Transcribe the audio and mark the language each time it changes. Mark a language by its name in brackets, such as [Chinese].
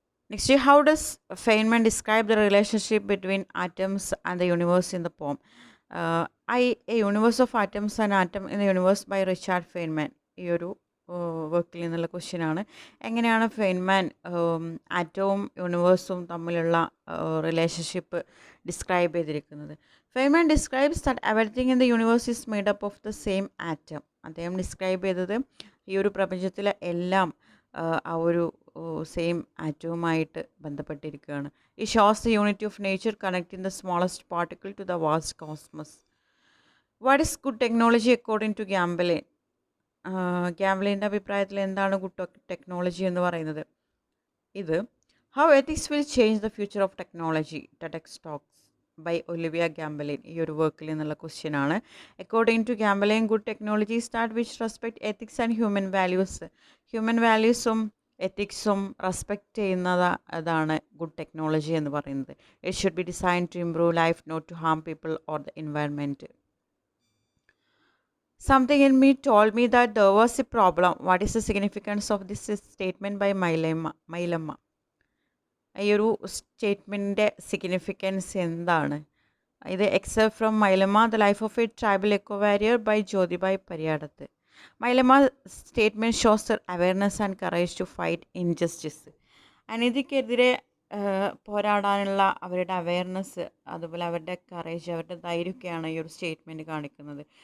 [English] Next, how does Feynman describe the relationship between atoms and the universe in the poem? A Universe of Atoms and Atom in the Universe by Richard Feynman. [Malayalam] ഈ ഒരു വർക്കിൽ നിന്നുള്ള question ആണ്. എങ്ങനെയാണ് Feynman ആറ്റവും യൂണിവേഴ്സും തമ്മിലുള്ള relationship describe ചെയ്തിരിക്കുന്നത്? [English] Feynman describes that everything in the universe is made up of the same atom. [Malayalam] അദ്ദേഹം describe ചെയ്തത് ഈ ഒരു പ്രപഞ്ചത്തിലെ എല്ലാം ആ ഒരു സെയിം ആറ്റവുമായിട്ട് ബന്ധപ്പെട്ടിരിക്കുകയാണ്. [English] ഈ shows the unity of nature connecting the smallest particle to the vast cosmos. What is good technology according to Gamblin? [Malayalam] ഗ്യാംബലിൻ്റെ അഭിപ്രായത്തിൽ എന്താണ് ഗുഡ് ടെക്നോളജി എന്ന് പറയുന്നത്? ഇത് how ethics will change the future of technology, TEDx talks by Olivia ഗ്യാംബലിൻ. ഈ ഒരു വർക്കിൽ നിന്നുള്ള question ആണ്. [English] According to Gamblin, good technology start which respect ethics and human values. [Malayalam] Human വാല്യൂസും എത്തിക്സും respect ചെയ്യുന്നത് അതാണ് ഗുഡ് ടെക്നോളജി എന്ന് പറയുന്നത്. [English] It should be design to improve life, not to harm people or the environment. Something in me told me that there was a problem. What is the significance of this statement by Mylamma? [Malayalam] ഈ ഒരു സ്റ്റേറ്റ്മെൻറ്റിൻ്റെ significance എന്താണ്? [English] ഇത് excerpt from Mylamma the life of a tribal eco warrior by Jyothibai Pariyadath. Mylamma statement shows awareness and courage to fight injustice. [Malayalam] അനീതിക്കെതിരെ പോരാടാനുള്ള അവരുടെ awareness, അതുപോലെ അവരുടെ courage, അവരുടെ ധൈര്യമൊക്കെയാണ് ഈ ഒരു സ്റ്റേറ്റ്മെൻറ്റ് കാണിക്കുന്നത്.